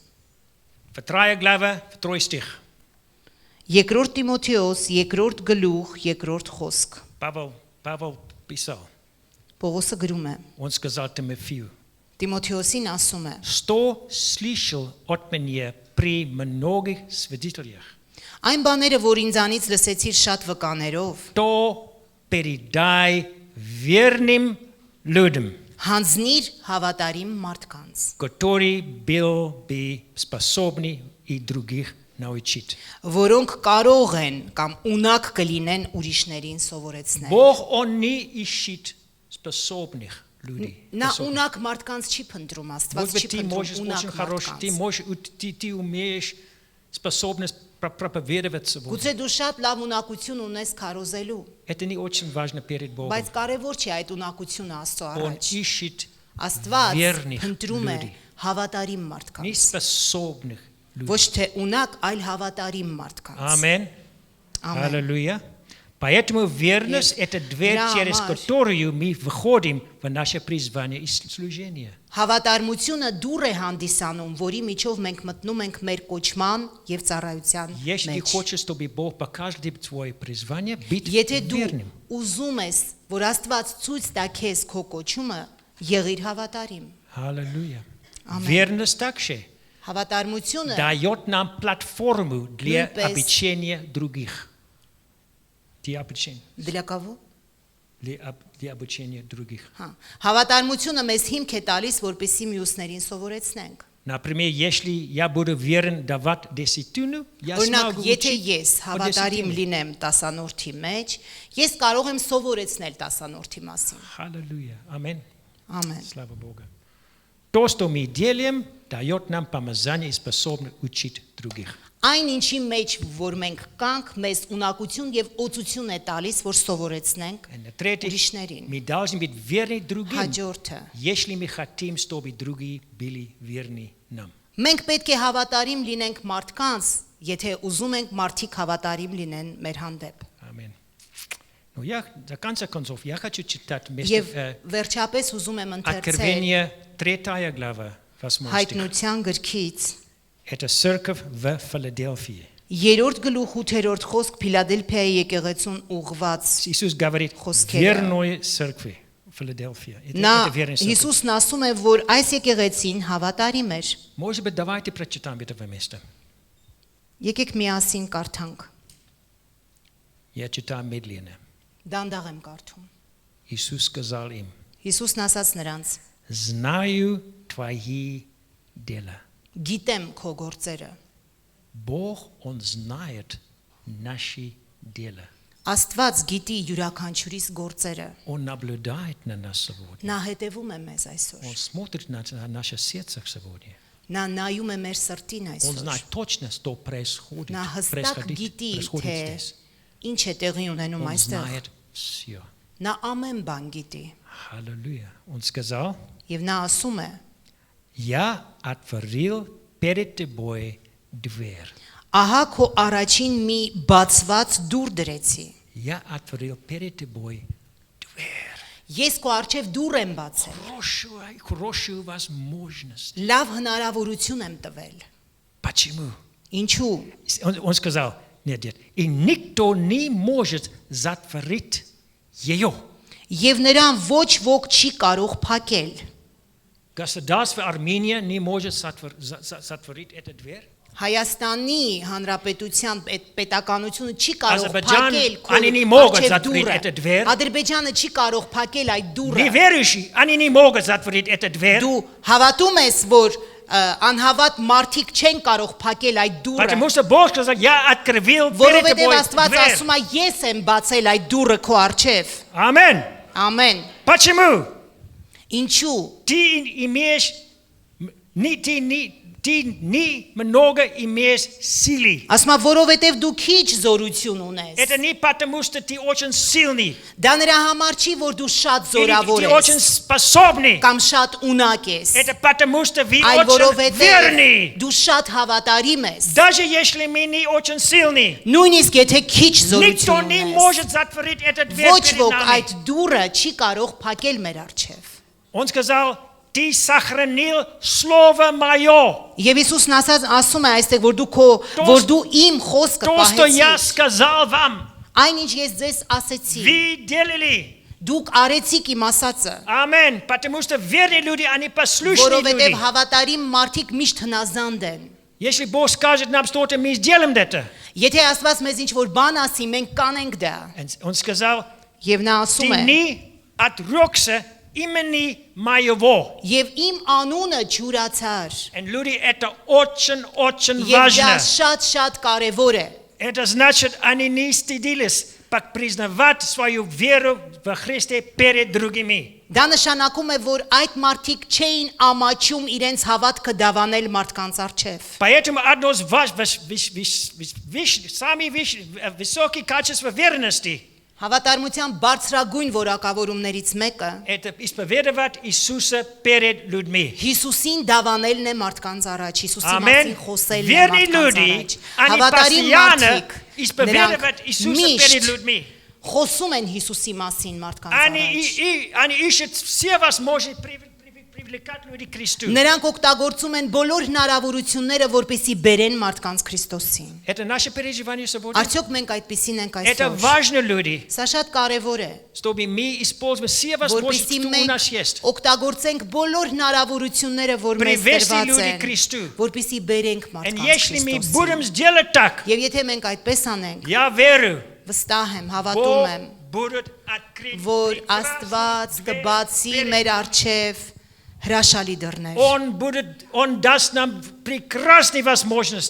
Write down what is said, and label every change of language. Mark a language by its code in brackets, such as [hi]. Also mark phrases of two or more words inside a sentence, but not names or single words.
[ru] 2 глава, 2 стих. [hy] Երկրորդ Տիմոթեոս, երկրորդ գլուխ, երկրորդ խոսք։ [ru] Павел писал, [hy] Պողոսը գրում է։ [ru] он сказал Тимофею, [hy] Տիմոթեոսին ասում է. [ru] что слышал от меня при многих свидетелях, [hy] Այն բաները, որ ինձանից լսեցիր շատ վկաներով, [ru] то передай верным людям, [hy] հանձնիր հավատարիմ մարդկանց, [ru] который был бы способны и других научить. [hy] որոնք կարող են կամ ունակ կլինեն ուրիշներին сովորեցնել։ [ru] Бог, Он не ищет способных людей. [hy] Նա ունակ մարդկանց չի փնտրում, [ru] Может [hy] Աստված [ru] быть, [hy] չի [ru] ты можешь [hy] փնտրում [ru] очень [hy] ունակ [ru] хороший, [hy] մարդկանց։ [ru] ты умеешь способность проповедовать сегодня. [hy] Գուցե դու շատ լավ ունակություն ունես քարոզելու, [ru] Это не очень важно перед Богом. [hy] բայց կարևոր չի այդ ունակությունը Աստծո [ru] Он [hy] առաջ։ [ru] ищет [hy] Աստված [ru] верных [hy] փնտրում է [ru] людей. [hy] հավատարիմ [ru] не [hy] մարդկանց, [ru] способных людей. [hy] ոչ թե ունակ, այլ հավատարիմ մարդկանց։ [ru] Аминь. [hy] Ամեն։ [ru] Аллилуйя. Поэтому верность – это дверь, через которую мы выходим в наше призвание и служение. [hy] Հավատարմությունը դուռ է հանդիսանում, որի միջով մենք մտնում ենք մեր կոչման եւ ծառայության [ru] Если ты [hy] մեջ։ [ru] хочешь, чтобы Бог показал тебе твое призвание, быть [hy] Եթե դու [ru] верным. [hy] ուզում ես, որ Աստված ցույց տա քեզ քո կոչումը, եղիր հավատարիմ։ [ru] Аллилуйя. [hy] Ամեն։ [ru] Верность также [hy] Հավատարմությունը [ru] дает нам платформу для [hy] Նույնպես- [ru] обучения других. Для обучения. [hy] դրա կավո։ [ru] Для обучения других. [hy] Հա, հավատարմությունը մեզ հիմք է տալիս, որպեսզի մյուսներին սովորեցնենք։ [ru] Например, если я буду верен давать десятину, я [hy] Օրինակ, [ru] смогу [hy] եթե [ru] учить [hy] ես [ru] о [hy] հավատարիմ [ru] десятине. [hy] լինեմ տասանորդի մեջ, ես կարող եմ սովորեցնել տասանորդի մասին։ [ru] Аллилуйя. Аминь. [hy] Ամեն։ [ru] Слава Богу. То, что мы делаем, дает нам помазание и способность учить других. [hy] Այն ինչի մեջ, որ մենք կանք, մեզ ունակություն եւ օծություն է տալիս, որ սովորեցնենք [ru] И третьих, [hy] ուրիշներին։ [ru] мы должны быть верны другим, [hy] Հաջորդը։ [ru] если мы хотим, чтобы другие были верны нам. [hy] Մենք պետք է հավատարիմ լինենք մարդկանց, եթե уզում ենք մարդիկ հավատարիմ լինեն մեր հանդեպ։ [ru] Аминь. Ну, до конца концов, я хочу читать [hy] Եվ վերջապես уզում եմ ընթերցել [ru] Откровение 3 глава, 8 стих. [hy] Հայտնության գրքից [ru] Это церковь в Филадельфии. [hy] Երրորդ գլուխ 8-րդ խոսք Փիլադելփիայի եկեղեցուն ուղված [ru] Иисус говорит, [hy] Խոսքերը. [ru] верной церкви Филадельфия. [hy] Նա [ru] Это верная церковь. [hy] Հիսուսն ասում է, որ այս եկեղեցին հավատարիմ էր։ [ru] Может быть, давайте прочитаем это место. [hy] Եկեք միասին կարդանք։ [ru] Я читаю медленно. [hy] Դանդաղ եմ կարդում։ [ru] Иисус сказал им, [hy] Հիսուսն ասաց նրանց. [ru] знаю твои дела. [hy] Գիտեմ քո գործերը։ [ru] Бог, Он знает наши дела. [hy] Աստված գիտի յուրաքանչյուրիս գործերը։ [ru] Он наблюдает на нас сегодня. [hy] Նա հետևում է մեզ այսօր։ [ru] Он смотрит на наше сердце сегодня. [hy] Նա нայում է մեր սրտին [ru] Он [hy] այսօր։ [ru] знает точно, что происходит, [hy] Նա հստակ գիտի, [ru] происходит [hy] թե [ru] здесь. [hy] ինչ է տեղի ունենում [ru] Он [hy] այստեղ։ [ru] знает все. [hy] Նա ամեն բան գիտի։ [ru] Аллилуйя. Он сказал, [hy] Եվ նա ասում է. [ru] я отворил перед тобой дверь. [hy] Ահա քո առաջին մի բացված դուռ դրեցի։ [ru] Я отворил перед тобой дверь. [hy] Ես քո առջև դուռ եմ բացել։ [ru] Хорошую возможность. [hy] Լավ հնարավորություն եմ տվել։ [ru] Почему? [hy] Ինչու։ [ru] Он сказал, нет, и никто не может затворить ее. [hy] Եվ նրան ոչ ոք չի կարող փակել։ [ru] Государство Армения не может затворить эту дверь. [hy] Հայաստանի հանրապետության պետականությունը չի կարող Ադրբեջան, փակել [ru] они не могут [hy] առջև [ru] затворить [hy] դուռը։ [ru] эту дверь. [hy] Ադրբեջանը չի կարող փակել այդ դուռը։ [ru] Неверующие, они не могут затворить эту дверь. [hy] Դու հավատում ես, որ անհավատ մարդիկ չեն կարող փակել այդ դուռը։ [ru] Потому что Бог сказал, я открыл перед [hy] Որովհետև [ru] тобой [hy] Աստված [ru] дверь. [hy] ասում է, ես եմ բացել այդ դուռը քո առջև։ [ru] Аминь. [hy] Ամեն։ [ru] Почему? [hy] Ինչու։ [ru] Ты имеешь, ты не много имеешь силы. [hy] Ասում է, որովհետև դու քիչ зорություն ունես։ [ru] Это не потому, что ты очень сильный. [hy] Դա նրա համար չի, որ դու շատ [ru] Или [hy] զորավոր [ru] ты очень [hy] ես [ru] способный. [hy] կամ շատ ունակ ես։ [ru] Это потому, что вы [hy] Այլ [ru] очень [hy] որովհետև [ru] верный. [hy] դու շատ հավատարիմ ես։ [ru] Даже если мы не очень сильный, [hy] Նույնիսկ եթե քիչ [ru] никто [hy] զորություն [ru] не [hy] ունես, [ru] может затворить этот дверь [hy] ոչ [ru] перед [hy] ոք [ru] нами. [hy] այդ դուռը չի կարող փակել մեր առջև։ [ru] Он сказал, ты сохранил слово мое. [hy] Եվ Հիսուսն ասում է այստեղ, որ դու իմ խոսքը [ru] То, что я [hy] պահեցիր։ [ru] сказал вам, [hy] Այնինչ ես ձեզ ասեցի, [ru] вы делали. [hy] դուք արեցիք իմ ասածը, [ru] Аминь. Потому что верные люди, они послушные [hy] որովհետև [ru] люди. [hy] հավատարիմ մարդիկ միշտ հնազանդ են։ [ru] Если Бог скажет нам что-то, мы сделаем это. [hy] Եթե Աստված մեզ ինչ-որ բան ասի, մենք կանենք դա։ [ru] Он сказал, [hy] Եվ նա [ru] ты [hy] ասում է. [ru] не отрекся имени моего. [hy] Եվ իմ анունը ջուրացար։ [ru] И люди, это очень [hy] Եվ դա [ru] важно. [hy] շատ կարևոր է։ [ru] Это значит, они не стыдились признавать свою веру во Христе перед другими. [hy] Դա նշանակում է, որ այդ մարդիկ չէին ամաչում իրենց հավատքը դավանել մարդկանց առջև։ [ru] Поэтому одно из самых высоких качеств верности [hy] Հավատարմության բարձրագույն որակավորումներից մեկը [ru] это исповедовать Иисуса перед людьми. [hy] Հիսուսին դավանելն է մարդկանց առաջ, Հիսուսի Ամեն մասին խոսելն է [ru] верные [hy] մարդկանց [ru] люди, [hy] առաջ։ [ru] они [hy] Հավատարիմ [ru] постоянно [hy] մարդիկ [ru] исповедовать [hy] նրանք [ru] Иисуса перед [hy] միշտ [ru] людьми. [hy] խոսում են Հիսուսի մասին մարդկանց առաջ։ [ru] Они ищут все возможности привлекать людей к Христу. [hy] Նրանք օգտագործում են բոլոր հնարավորությունները, որպեսզի բերեն մարդկանց Քրիստոսին։ [ru] Это наше переживание сегодня. [hy] Արդյոք մենք այդպեսին ենք [ru] Это [hy] այսօր։ [ru] важно, люди, [hy] Սա շատ կարևոր է, [ru] чтобы мы использовали все возможности, [hy] որպեսզի [ru] что у нас [hy] մենք [ru] есть. [hy] օգտագործենք բոլոր հնարավորությունները, որ մեզ [ru] Привести [hy] տրված [ru] людей [hy] են, [ru] к Христу. [hy] որպեսզի բերենք [ru] И [hy] մարդկանց [ru] если мы [hy] Քրիստոսին։ [ru] будем сделать так, [hy] Եվ եթե մենք այդպես անենք, [ru] я верю, [hy] վստահ եմ, հավատում [ru] Бог [hy] եմ, [ru] будет открыть [hy] որ [ru] прекрасные [hy] Աստված [ru] двери [hy] կբացի [ru] перед [hy] մեր առջև հրաշալի դռներ։ [ru] Он даст нам прекрасные возможности